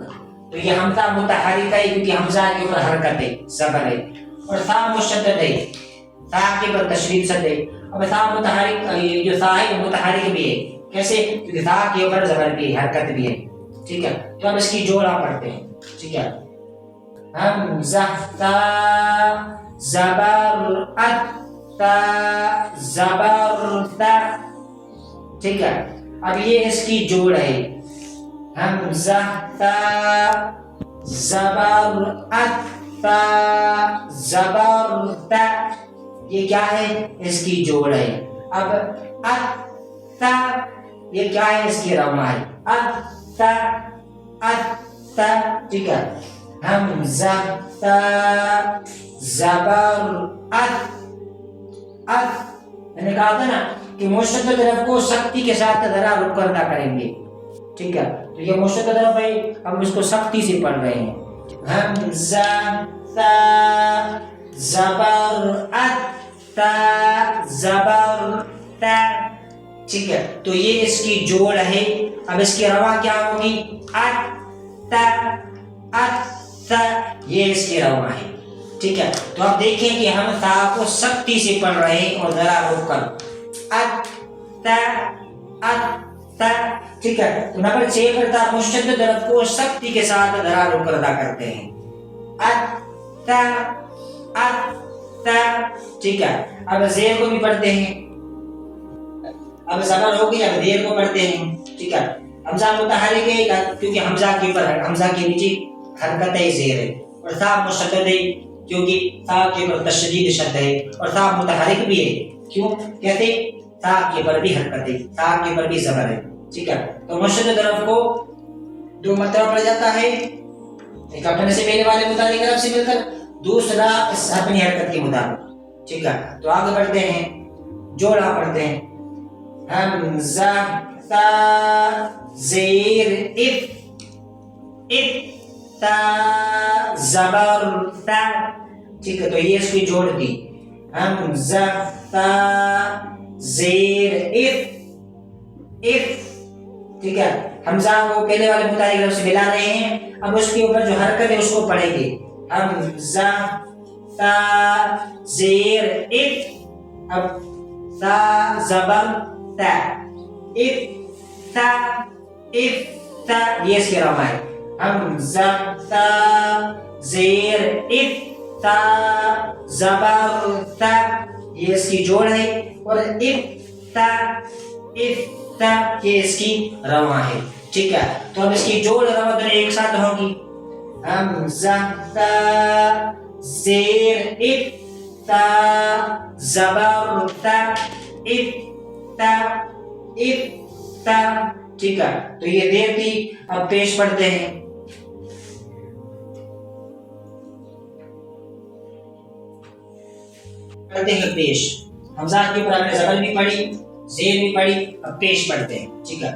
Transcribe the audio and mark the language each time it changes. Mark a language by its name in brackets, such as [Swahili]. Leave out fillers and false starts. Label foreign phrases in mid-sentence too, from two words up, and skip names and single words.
[Urdu] تو یہ حمزہ متحرک ہے کیونکہ حمزہ کے اوپر حرکت ہے، زبر ہے، اور تھا مشدد ہے، تھا کے اوپر تشدید شد ہے. اب تھا متحرک، یہ جو تھا ہے متحرک بھی ہے، کیسے؟ کیونکہ تھا کے اوپر زبر بھی ہے، حرکت بھی ہے، ٹھیک ہے. تو اب اس کی جوڑا پڑھتے ہیں، ٹھیک ہے. حمزہ تا زبر ات تا زبر تا، ٹھیک ہے. اب یہ اس کی جوڑ ہے، حمزہ تا زبر ات تا زبر تا، یہ کیا ہے؟ اس کی جوڑ ہے. اب ات تا یہ کیا ہے؟ اس کی رواں ہے، [Arabic] ات تا ات تا، [Urdu] ٹھیک ہے. حمزہ تا زبر ات ات، میں نے کہا تھا نا کہ مشدد طرف کو سختی کے ساتھ ذرا رک کر ادا کریں گے، ٹھیک ہے. تو یہ مشدد طرف ہے، ہم اس کو سختی سے پڑھ رہے ہیں. حمزہ تا زبر ات تا زبر تا، ٹھیک ہے. تو یہ اس کی جوڑ ہے. اب اس کی رواں کیا ہوگی؟ [Arabic] ات تا ات تا، [Urdu] یہ اس کی رواں ہے، ٹھیک ہے. تو آپ دیکھیں کہ ہم تا کو سختی سے پڑھ رہے ہیں اور ذرا رک کر، [Arabic] ات تا ات تا، [Urdu] ٹھیک ہے. تو نمبر 6 پر تا مشدد طرف کو سختی کے ساتھ ذرا رک کر ادا کرتے ہیں، [Arabic] ات تا ات تا، [Urdu] ٹھیک ہے. اب زیر کو بھی پڑھتے ہیں، اب زبر ہو گئی، اب زیر کو پڑھتے ہیں، ٹھیک ہے. حمزہ متحرک ہے کیونکہ حمزہ کے اوپر، حمزہ کے نیچے حرکت ہے، زیر ہے. اور تھا مشدد ہے کیونکہ تھا کے اوپر تشدید شد ہے، اور تھا متحرک بھی ہے، کیوں کہتے؟ تھا کے اوپر بھی حرکت ہے، تھا کے اوپر بھی زبر ہے، ٹھیک ہے. تو مشدد طرف کو دو مرتبہ پڑھا جاتا ہے، ایک اپنے سے پہلے والے متحرک طرف سے مل کر، دوسرا اپنی حرکت کے مطابق، ٹھیک ہے. تو آگے بڑھتے ہیں، جوڑا پڑھتے ہیں. حمزہ تا زیر اف اف تا زبر تا، ٹھیک ہے. تو یہ اس کی جوڑ دی، حمزہ تا زیر اف اف، ٹھیک ہے. حمزہ کو پہلے والے متحرک لفظ سے ملا رہے ہیں، اب اس کے اوپر جو حرکت ہے اس کو پڑھیں گے. حمزہ تا زیر اف، اب تا زبر تا اف تا اف تا، یہ اس کی رواں ہے. حمزہ تا زیر اف تا زبر تا، یہ اس کی جوڑ ہے، اور اف تا یہ اس کی رواں ہے، ٹھیک ہے. تو اب اس کی جوڑ رواں دونوں ایک ساتھ ہوگی. حمزہ تا زیر اف تا زبر تا اف تا اف تا، ٹھیک ہے. تو یہ دیر تھی. اب پیش پڑھتے ہیں. پڑھتے ہیں پیش. حمزہ کے اوپر ہم نے زبر بھی پڑھی، زیر بھی پڑھی، اب پیش پڑھتے ہیں، ٹھیک ہے.